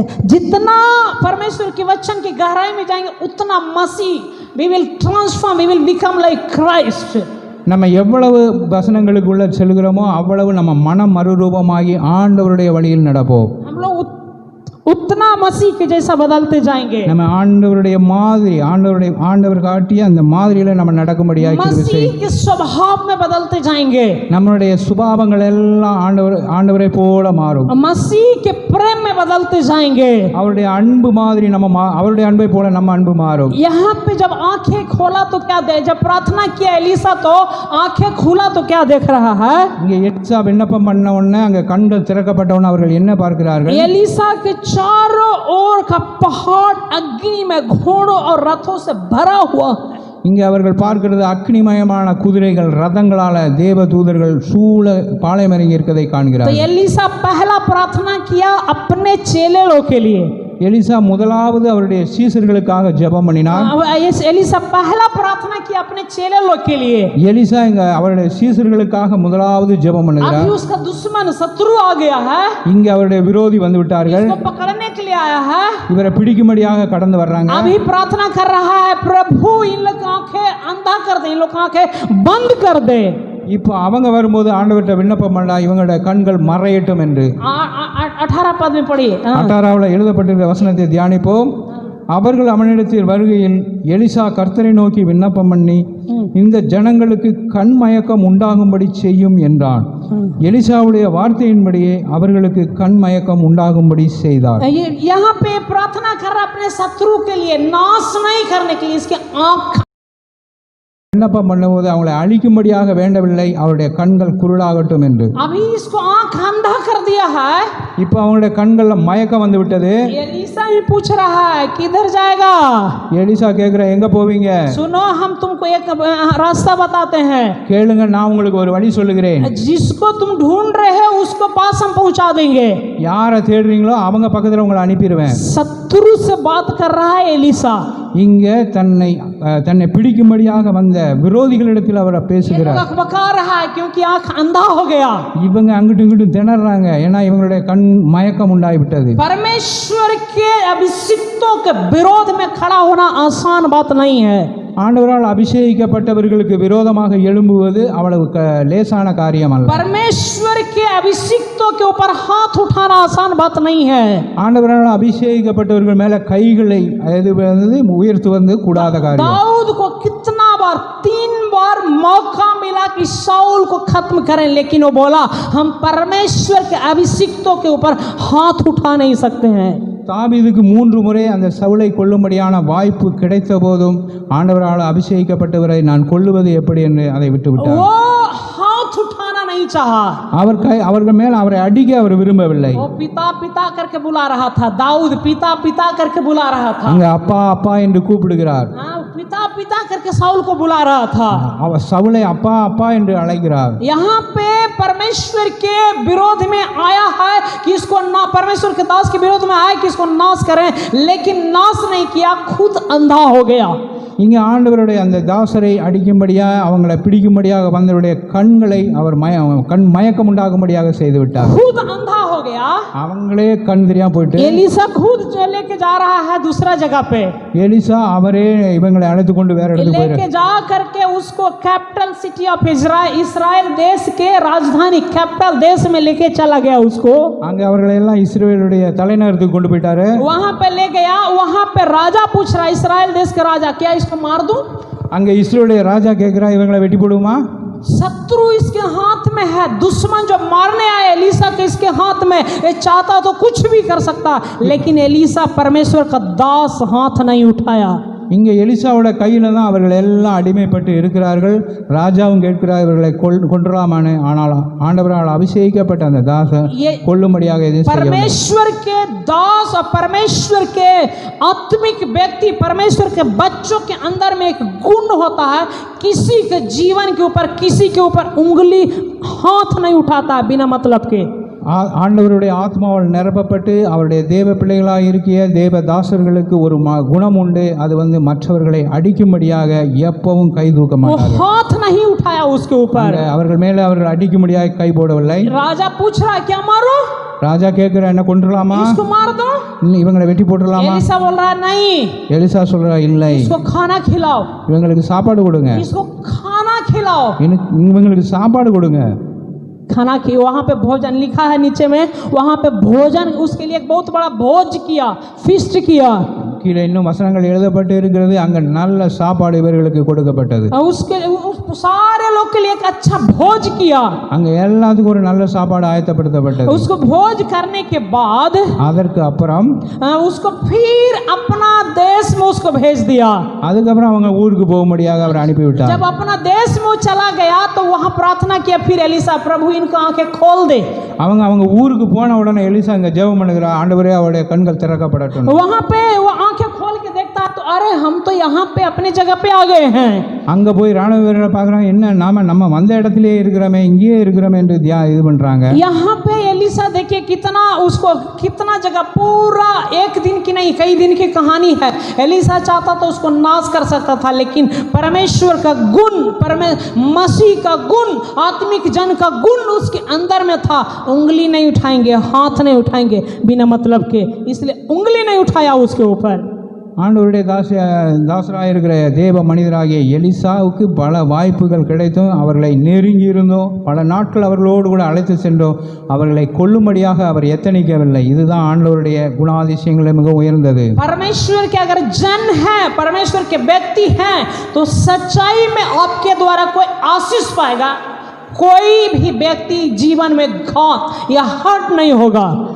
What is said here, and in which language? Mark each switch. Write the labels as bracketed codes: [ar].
[hi] जितना परमेश्वर के वचन की गहराई में जाएंगे उतना मसीह [en] we will transform, we will become like Christ. [ta] நம்ம எவ்வளவு வசனங்களுக்குள்ள செல்கிறோமோ அவ்வளவு நம்ம மனம் மறுரூபமாகி ஆண்டவருடைய வழியில் நடப்போம். [hi] हम लोग उतना मसीह के जैसा बदलते जाएंगे. [ta] நம்ம ஆண்டவருடைய மாதிரி ஆண்டவர் காட்டிய அந்த மாதிரியில நம்ம நடக்கும்படியாக [hi] मसीह के स्वभाव में बदलते जाएंगे. [ta] நம்மளுடைய சுபாவங்கள் எல்லாம் ஆண்டவரை போல மாறும். [hi] मसीह के प्रेम में बदलते जाएंगे. [ta] அவருடைய அன்பு மாதிரி அவருடைய அன்பை போல நம்ம அன்பு மாறும். [hi] यहाँ पे जब आंखें खोला तो क्या जब प्रार्थना किया एलिसा तो आंखें खुला तो क्या देख रहा है? [ta] இங்க எலிசா விண்ணப்பம் பண்ண உடனே அங்க கண்கள் திறக்கப்பட்ட உடனே அவர்கள் என்ன பார்க்கிறார்கள்? [hi] एलिसा के चारों ओर का पहाड़ अग्नि में घोड़ों और रथों से भरा हुआ है. [ta] இங்கே அவர்கள் பார்க்கிறது அக்னிமயமான குதிரைகள் ரதங்களால தேவ தூதர்கள் சூழ பாளையமரங்கி இருக்கிறதை [hi] तो [ta] காண்கிறார். [hi] एलिसा पहला प्रार्थना किया अपने चेले लोग के लिए. [ta] எலிசா முதலாவது அவருடைய சீசர்களுக்காக ஜெபம் பண்ணினார். [hi] एलिसा पहला प्रार्थना किया अपने चेले लोग के लिए. [ta] எலிசா இங்க அவருடைய சீசர்களுக்காக முதலாவது ஜெபம் பண்ணுகிறார். [hi] अभी उसका दुश्मन शत्रु आ गया है. [ta] இங்க அவருடைய விரோதி வந்து விட்டார்கள். [hi] इसको पकड़ने के लिए आया है. [ta] இவரை பிடிக்கும்படியாக கடந்து வர்றாங்க. [hi] अभी प्रार्थना कर रहा है, प्रभु इन लोग आंखें अंधा कर दे, इन लोग आंखें बंद कर दे. [ta] இப்போ அவங்க வரும்போது ஆண்டவர்கிட்ட விண்ணப்பம் பண்ணா இவங்களோட கண்கள் மறையட்டும் என்று. [hi] 18 पद में पढ़िए. [ta] 18 எழுதப்பட்டிருக்கிற வசனத்தை தியானிப்போம். அவர்கள் அவனிடத்தில் வருகையில் எலிசா கர்த்தரை நோக்கி விண்ணப்பம் பண்ணி இந்த ஜனங்களுக்கு கண் மயக்கம் உண்டாகும்படி செய்யும் என்றான். எலிசாவுடைய வார்த்தையின்படியே அவர்களுக்கு கண் மயக்கம் உண்டாகும்படி செய்தார். [hi] यहाँ पे प्रार्थना कर रहा अपने शत्रु के लिए, नाश नहीं करने के लिए, इसके आंख [ta] விண்ணப்பம் பண்ணும்போது அவங்களை அழிக்கும்படியாக வேண்டவில்லை, அவருடைய கண்கள் குருடாகட்டும் என்று. [hi] अभी इसको आंख अंधा कर दिया है. [ta] இப்போ அவங்களுடைய கண்கள்ல மயக்கம் வந்து விட்டது. [hi] एलिसा ही पूछ रहा है किधर जाएगा? [ta] எலிசா கேட்கிற எங்க போவீங்க? [hi] सुनो हम तुमको एक रास्ता बताते हैं. [ta] கேளுங்க, நான் உங்களுக்கு ஒரு வழி சொல்லுகிறேன். [hi] जिसको तुम ढूंढ रहे हो उसको पास हम पहुंचा देंगे. [ta] யாரை தேடுறீங்களோ அவங்க பக்கத்துல உங்களை அனுப்பிடுவேன். [hi] शत्रु से बात कर रहा है एलिसा. [ta] இங்க தன்னை பிடிக்கும்படியாக வந்த விரோதிகளிடத்தில் அவரை பேசுகிறார். [hi] बका रहा है क्योंकि आंख अंधा हो गया. [ta] இவங்க அங்கிட்டு இங்கிட்டு திணறாங்க, ஏன்னா இவங்களுடைய கண் மயக்கம் உண்டாகிவிட்டது. [hi] परमेश्वर के अभिषिक्तों के विरोध में खड़ा होना आसान बात नहीं है. [ta] ஆண்டவரால் அபிஷேகிக்கப்பட்டவர்களுக்கு விரோதமாக எழும்புவது அவ்வளவு லேசான காரியம் அல்ல. [hi] परमेश्वर के अभिषिक्तों के ऊपर हाथ उठाना आसान बात नहीं है. [ta] ஆண்டவரால் அபிஷேகிக்கப்பட்டவர்கள் மேல கைகளை உயர்த்துவது கூடாத காரியம். [hi] दाऊद को कितना बार 3 बार मौका मिला कि शाऊल को खत्म करें, लेकिन वो बोला हम परमेश्वर के अभिषिक्तों के ऊपर हाथ उठा नहीं सकते हैं. [ta] தாவீதுக்கு 3 முறை அந்த சவுலை கொல்லும்படியான வாய்ப்பு கிடைத்த போதும் ஆண்டவரால் அபிஷேகிக்கப்பட்டவரை நான் கொல்லுவது எப்படி என்று அதை விட்டுவிட்டார். [hi] वो हाथ उठाना नहीं चाहा. [ta] அவர்கள் மேல் அவரை அடிக்க அவர் விரும்பவில்லை. [hi] वो पिता पिता करके बुला रहा था. दाऊद पिता पिता करके बुला रहा था. [ta] அங்க அப்பா அப்பா என்று கூப்பிடுகிறார். [hi] पिता पिता करके शाऊल को बुला रहा था. [ta] அவர் சவுலை அப்பா அப்பா என்று அழைக்கிறார். [hi] यहाँ पे परमेश्वर के विरोध में आया है कि इसको ना, परमेश्वर के दास के विरोध में आया कि इसको नाश करें, लेकिन नाश नहीं किया, खुद अंधा हो गया. [ta] இங்கே ஆண்டவருடைய அந்த தாசரை அடிக்கும்படியாக அவங்களை பிடிக்கும்படியாக வந்தவருடைய கண்களை அவர் கண் மயக்கம் உண்டாகும்படியாக செய்து விட்டார். [hi] खुद अंधा हो गया, [ta] அவங்களே கண் தெரியாம போயிட்டு [hi] एलिसा खुद जो लेके जा रहा है दूसरा जगह पे, [ta] எலிசா அவரே இவங்களை அழைத்து கொண்டு வேற இடத்துக்கு [hi] लेके [ta] போயிரு [hi] जा करके उसको [en] capital city of Israel [hi] देश के राजधानी कैपिटल देश में लेके चला गया उसको, [ta] அங்கே அவர்களை எல்லாம் இஸ்ரவேலுடைய தலைநகரத்துக்கு கொண்டு போயிட்டாரு. [hi] वहां पे ले गया. वहां पे राजा पूछ रहा है, इस्राएल देश का राजा, क्या इसको मार दूं? [ta] அங்கே இஸ்ரவேலுடைய ராஜா கேட்கிறா, இவங்களை வெட்டி போடுமா? [hi] शत्रु इसके हाथ में है, दुश्मन जो मारने आए एलिसा के इसके हाथ में, ये चाहता तो कुछ भी कर सकता, लेकिन एलिसा परमेश्वर का दास हाथ नहीं उठाया. [ta] இங்கே எலிசாவோட கையில் தான் அவர்கள் எல்லாம் அடிமைப்பட்டு இருக்கிறார்கள். ராஜாவும் கேட்கிறார் இவர்களை கொன்றலாமான்னு. ஆனால் ஆண்டவரால் அபிஷேகிக்கப்பட்ட அந்த தாசன் கொல்லும்படியாக எதுவும் செய்யவில்லை. [hi] परमेश्वर के दास और परमेश्वर के आत्मिक व्यक्ति, परमेश्वर के बच्चों के अंदर में एक गुण होता है, किसी के जीवन के ऊपर किसी के ऊपर उंगली हाथ नहीं उठाता बिना मतलब के. [ta] ஆண்டவருடைய ஆத்மாவால் நிரப்பப்பட்டு அவருடைய தேவ பிள்ளைகளாக இருக்கிய தேவ தாசர்களுக்கு ஒரு குணம் உண்டு. அது மற்றவர்களை அடிக்கும்படியாக எப்பவும் கை தூக்க மாட்டார்கள். [hi] हाथ नहीं उठाया उसके ऊपर, [ta] அவர்கள் மேலே அவர்கள் அடிக்கும்படியாக கை போடவில்லை. [hi] राजा पूछ रहा है क्या मारो? [ta] ராஜா கேட்கிற, என்ன கொன்றலாமா? [hi] इसको मार दो. [ta] இவங்களை வெட்டி போட்டுடலாமா? [hi] एलिसा बोल रहा है नहीं. [ta] எலிசா சொல்றா, இல்லை, [hi] इसको खाना खिलाओ, [ta] இவங்களுக்கு சாப்பாடு கொடுங்க, [hi] इसको खाना खिलाओ. [ta] இவங்களுக்கு சாப்பாடு கொடுங்க. [hi] खाना की वहाँ पे भोजन लिखा है नीचे में, वहाँ पे भोजन उसके लिए एक बहुत बड़ा भोज किया, फीस्ट किया. [ta] கீழே இன்னும் வசனங்கள் எழுதப்பட்டு இருக்கிறது. அங்க நல்ல சாப்பாடு இவர்களுக்கு கொடுக்கப்பட்டது. [hi] उसके सारे लोग के लिए एक अच्छा भोज किया. [ta] அங்க எல்லாத்துக்கும் ஒரு நல்ல சாப்பாடு ஆயத்தப்படுத்தப்பட்டது. [hi] उसको भोज करने के बाद [ta] அதற்கு அப்புறம் [hi] उसको फिर अपना देश में उसको भेज दिया. [ta] அதுக்கப்புறம் அவங்க ஊருக்கு போகும்படியாக அவர் அனுப்பிவிட்டார். [hi] जब अपना देश में चला गया तो वहाँ प्रार्थना किया फिर एलिसा, प्रभु इनका आंखें खोल दे. [ta] அவங்க ஊருக்கு போன உடனே எலிசா இங்க ஜெபம் பண்ணுகிறார், ஆண்டவரே அவருடைய கண்கள் திறக்கப்படட்டும். [hi] वहाँ पे वो आंखें खोल के देखता तो अरे हम तो यहाँ पे अपनी जगह पे आ गए हैं. [ta] அங்க போய் ராணுவ வீரர்களை பார்க்குறாங்க, என்ன நம்ம வந்த இடத்திலே இருக்கிறோமே, இங்கேயே இருக்கிறோமே என்று இது பண்றாங்க. [hi] यहाँ पे एलिसा देखिए कितना जगह, पूरा एक दिन की नहीं कई दिन की कहानी है. एलिसा चाहता तो उसको नाश कर सकता था, लेकिन परमेश्वर का गुण, मसीह का गुण, आत्मिक जन का गुण उसके अंदर में था. उंगली नहीं उठाएंगे, हाथ नहीं उठाएंगे बिना मतलब के, इसलिए उंगली नहीं उठाया उसके ऊपर. [ta] ஆண்டவருடைய தாசராக இருக்கிற தேவ மனிதராகிய எலிசாவுக்கு பல வாய்ப்புகள் கிடைத்தும் அவர்களை நெருங்கி இருந்தோம், பல நாட்கள் அவர்களோடு கூட அழைத்து சென்றோம், அவர்களை கொல்லும்படியாக அவர் எத்தனிக்கவில்லை. இதுதான் ஆண்டவருடைய குணாதிசயங்களை மிக உயர்ந்தது. [hi] परमेश्वर के अगर जन है, परमेश्वर के व्यक्ति हैं, तो सच्चाई में आपके द्वारा कोई आशीष पाएगा. कोई भी व्यक्ति जीवन में घात या हर्ट नहीं होगा.